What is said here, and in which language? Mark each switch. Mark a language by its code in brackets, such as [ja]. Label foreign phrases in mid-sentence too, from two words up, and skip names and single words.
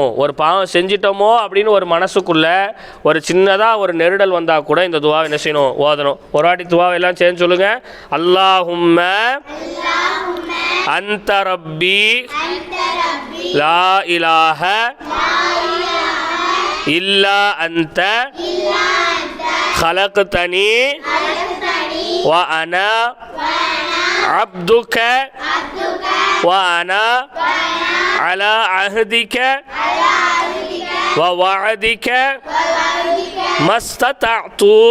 [ta] ஒரு பாவம் செஞ்சிட்டோமோ அப்படின்னு ஒரு மனசுக்குள்ள ஒரு சின்னதாக ஒரு நெருடல் வந்தால் கூட இந்த துவாவை என்ன செய்யணும், ஓதணும். ஒரு வாட்டி துவாவை எல்லாம் சேர்ந்து சொல்லுங்க. [ar] اللهم أنت ربي لا إله إلا أنت خلقتني وأنا عبدك وأنا على عهدك ووعدك ما استطعت